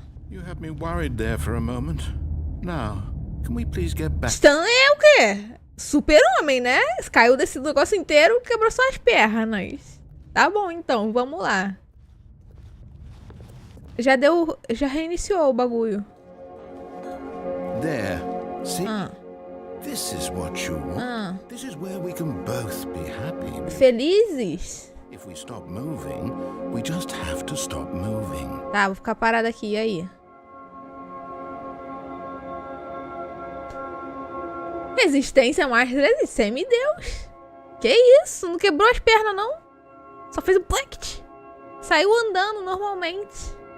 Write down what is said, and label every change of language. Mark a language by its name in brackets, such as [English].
[English] You had me worried there for a moment. Now, can we please get back? [Portuguese] Stanley é o quê? Super-homem, né? Caiu desse negócio inteiro, quebrou só as pernas. Tá bom, então, vamos lá. Já reiniciou o bagulho. [English] There. See? This is what you want. This is where we can both be happy. [Portuguese] Felizes? [English] If we stop moving, we just have to stop moving. [Portuguese] Tá, vou ficar parada aqui, e aí? Resistência mais resistência, semideus. Que isso? Não quebrou as pernas, não? Só fez um pluct. Saiu andando normalmente.